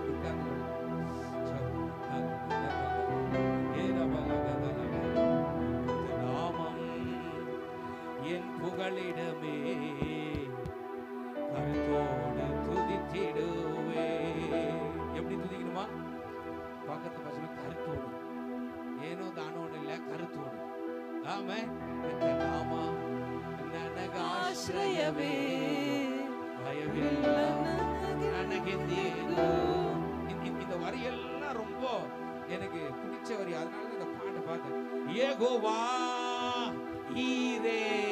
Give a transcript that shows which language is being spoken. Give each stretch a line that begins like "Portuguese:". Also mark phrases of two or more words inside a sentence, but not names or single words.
Tamil: உட்கார்ந்து நாமம் என் புகழிடமே கருத்தோடு துதித்திடுவே. எப்படி துதிக்கணுமா? பக்கத்து பசங்க கருத்தோடு, ஏனோ தானோடு இல்ல கருத்தோடு. ஆமென். இந்த நாமம்
Kannada: ನನಗೆ ಆಶ್ರಯವೇ ಭಯವಿಲ್ಲ ನನಗೆಂದೇನು.
Tamil: இந்த வரியெல்லாம் ரொம்ப எனக்கு பிடிச்ச வரி. அதனால இந்த பாட்டை பார்த்தேன். யெகோவா ஈரே